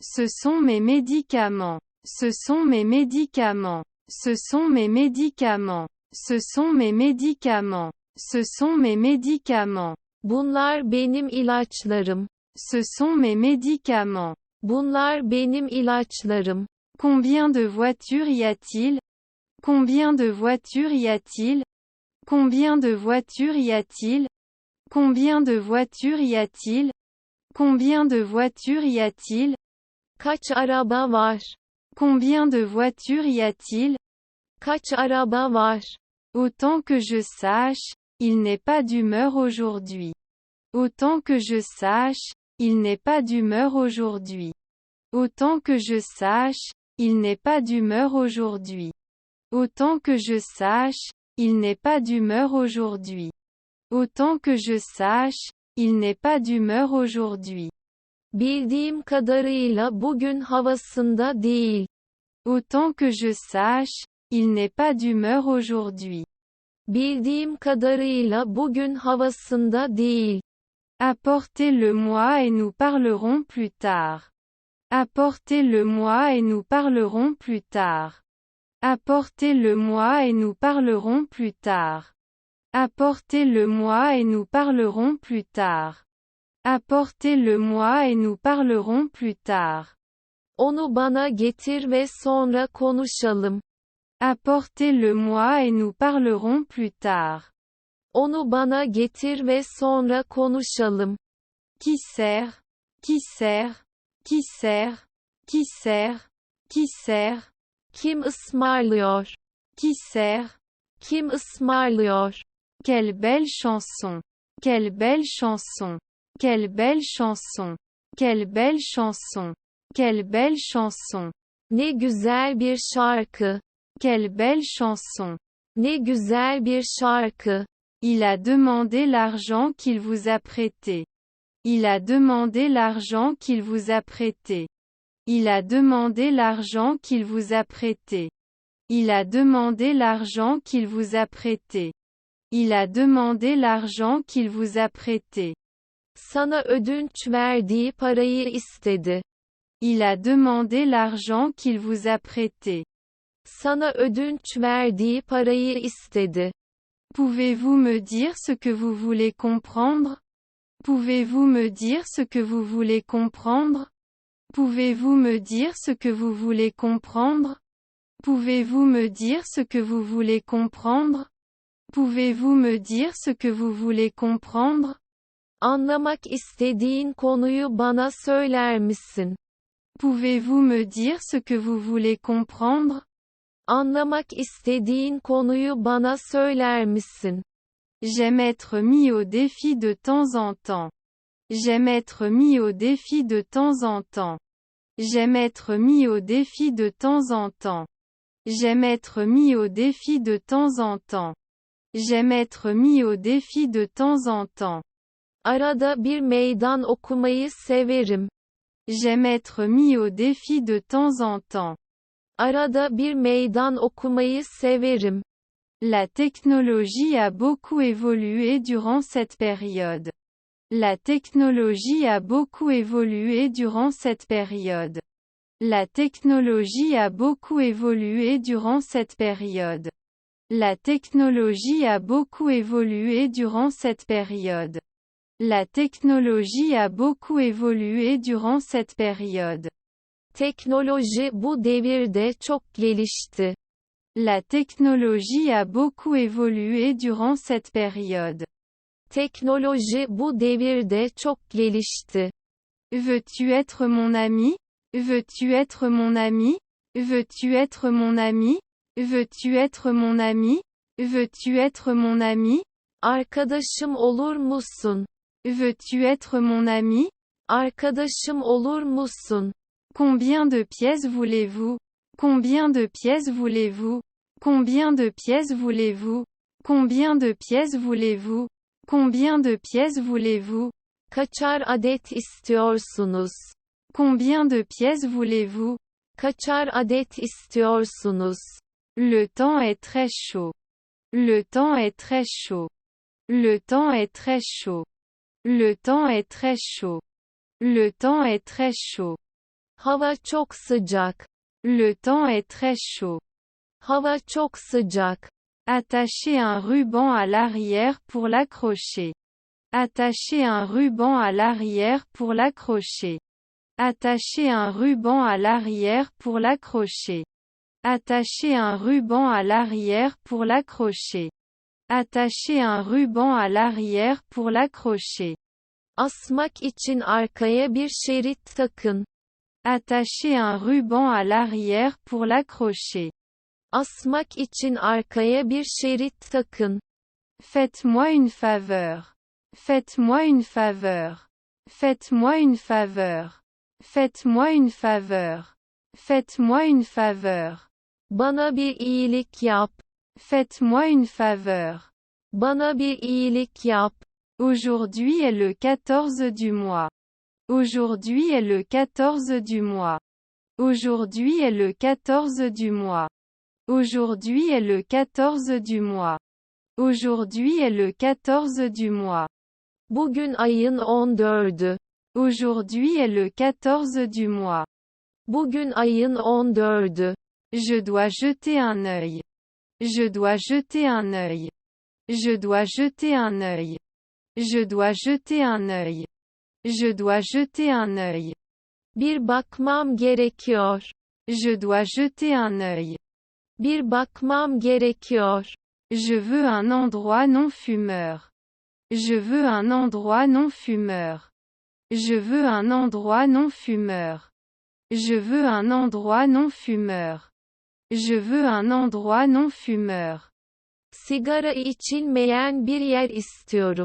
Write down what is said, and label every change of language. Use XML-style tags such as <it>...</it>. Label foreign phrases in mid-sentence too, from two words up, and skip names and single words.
<fr>Ce sont mes médicaments. Ce sont mes médicaments. Ce sont mes médicaments. Ce sont mes médicaments. Ce sont mes médicaments.</fr> <tr>Bunlar benim ilaçlarım.</tr> <fr>Ce sont mes médicaments.</fr> <tr>Bunlar benim ilaçlarım.</tr> <fr>Combien de voitures y a-t-il? Combien de voitures y a-t-il? Combien de voitures y a-t-il? Combien de voitures y a-t-il? Combien de voitures y a-t-il?</fr> <tr>Kaç araba var?</tr> <fr>Combien de voitures y a-t-il?</fr> <tr>Kaç araba var?</tr> <fr>Autant que je sache, il n'est pas d'humeur aujourd'hui. Autant que je sache, il n'est pas d'humeur aujourd'hui. Autant que je sache, il n'est pas d'humeur aujourd'hui. Autant que je sache, il n'est pas d'humeur aujourd'hui. Autant que je sache, il n'est pas d'humeur aujourd'hui.</fr> <tr>Bildiğim kadarıyla bugün havasında değil.</tr> <fr>Autant que je sache, il n'est pas d'humeur aujourd'hui.</fr> <tr>Bildiğim kadarıyla bugün havasında değil.</tr> <fr>Apportez-le-moi et nous parlerons plus tard. Apportez-le-moi et nous parlerons plus tard. Apportez-le-moi et nous parlerons plus tard. Apportez-le-moi et nous parlerons plus tard. Apportez-le-moi et nous parlerons plus tard.</fr> <tr>Onu bana getir ve sonra konuşalım.</tr> <fr>Apportez-le-moi et nous parlerons plus tard.</fr> <tr>Onu bana getir ve sonra konuşalım.</tr> <fr>Qui sert? Qui sert? Qui sert? Qui sert? Qui sert?</fr> <tr>Kim ısmarlıyor?</tr> <fr>Qui sert?</fr> <tr>Kim ısmarlıyor?</tr> <fr>Quelle belle chanson! Quelle belle chanson! Quelle belle chanson! Quelle belle chanson! Quelle belle chanson!</fr> <tr>Ne güzel bir şarkı.</tr> <fr>Quelle belle chanson!</fr> <tr>Ne güzel bir şarkı.</tr> <fr>Il a demandé l'argent qu'il vous a prêté. Il a demandé l'argent qu'il vous a prêté. Il a demandé l'argent qu'il vous a prêté. Il a demandé l'argent qu'il vous a prêté. Il a demandé l'argent qu'il vous a prêté.</fr> <tr>Sana ödünç verdiği parayı istedi.</tr> <fr>Il a demandé l'argent qu'il vous a prêté.</fr> <tr>Sana ödünç verdiği parayı istedi.</tr> <fr>Pouvez-vous me dire ce que vous voulez comprendre? Pouvez-vous me dire ce que vous voulez comprendre? Pouvez-vous me dire ce que vous voulez comprendre? Pouvez-vous me dire ce que vous voulez comprendre? Pouvez-vous me dire ce que vous voulez comprendre?</fr> <tr>Anlamak istediğin konuyu bana söyler misin?</tr> <fr>Pouvez-vous me dire ce que vous voulez comprendre?</fr> <tr>Anlamak istediğin konuyu bana söyler misin?</tr> <fr>J'aime être mis au défi de temps en temps. J'aime être mis au défi de temps en temps. J'aime être mis au défi de temps en temps. J'aime être mis au défi de temps en temps. J'aime être mis au défi de temps en temps.</fr> <tr>Arada bir meydan okumayı severim.</tr> <fr>J'aime être mis au défi de temps en temps.</fr> <tr>Arada bir meydan okumayı severim.</tr> <fr>La technologie a beaucoup évolué durant cette période. La technologie a beaucoup évolué durant cette période. La technologie a beaucoup évolué durant cette période. La technologie a beaucoup évolué durant cette période. La technologie a beaucoup évolué durant cette période.</fr> <tr>Teknoloji bu devirde çok gelişti.</tr> <fr>La technologie a beaucoup évolué durant cette période.</fr> <tr>Teknoloji bu devirde çok gelişti.</tr> <fr>Veux-tu être mon ami? Veux-tu être mon ami? Veux-tu être mon ami? Veux-tu être mon ami? Veux-tu être mon ami?</fr> <tr>Arkadaşım olur musun?</tr> <fr>Veux-tu être mon ami?</fr> <tr>Arkadaşım olur musun?</tr> <fr>Combien de pièces voulez-vous? Combien de pièces voulez-vous? Combien de pièces voulez-vous? Combien de pièces voulez-vous? Combien de pièces voulez-vous?</fr> <tr>Kaçar adet istiyorsunuz?</tr> <fr>Combien de pièces voulez-vous?</fr> <tr>Kaçar adet istiyorsunuz?</tr> <fr>Le temps est très chaud. Le temps est très chaud. Le temps est très chaud. Le temps est très chaud. Le temps est très chaud.</fr> <tr>Hava çok sıcak.</tr> <fr>Le temps est très chaud.</fr> <tr>Hava çok sıcak.</tr> <fr>Attachez un ruban à l'arrière pour l'accrocher. Attachez un ruban à l'arrière pour l'accrocher. Attachez un ruban à l'arrière pour l'accrocher. Attachez un ruban à l'arrière pour l'accrocher. Attachez un ruban à l'arrière pour l'accrocher.</fr> <tr>Asmak için arkaya bir şerit takın.</tr> <fr>Attachez un ruban à l'arrière pour l'accrocher.</fr> <tr>Asmak için arkaya bir şerit takın.</tr> <fr>Faites-moi une faveur. Faites-moi une faveur. Faites-moi une faveur. Faites-moi une faveur. Faites-moi une faveur.</fr> <tr>Bana bir iyilik yap.</tr> <fr>Faites-moi une faveur.</fr> <tr>Bana bir iyilik yap.</tr> <fr>Aujourd'hui est le 14 du mois. Aujourd'hui est le 14 du mois. Aujourd'hui est le 14 du mois. Aujourd'hui est le 14 du mois. Aujourd'hui est le 14 du mois.</fr> <tr>Bugün ayın 14'ü.</tr> <fr>Aujourd'hui est le 14 du mois.</fr> <tr>Bugün ayın 14'ü.</tr> <fr>Je dois jeter un œil. Je dois jeter un œil. Je dois jeter un œil. Je dois jeter un œil. Je dois jeter un œil.</fr> <tr>Bir bakmam gerekiyor.</tr> <fr>Je dois jeter un œil.</fr> <tr>Bir bakmam gerekiyor.</tr> <fr>Je veux un endroit non fumeur. Je veux un endroit non fumeur. Je veux un endroit non fumeur. Je veux un endroit non fumeur. Je veux un endroit non fumeur.</fr> <tr>Sigara içilmeyen bir yer istiyorum.</tr>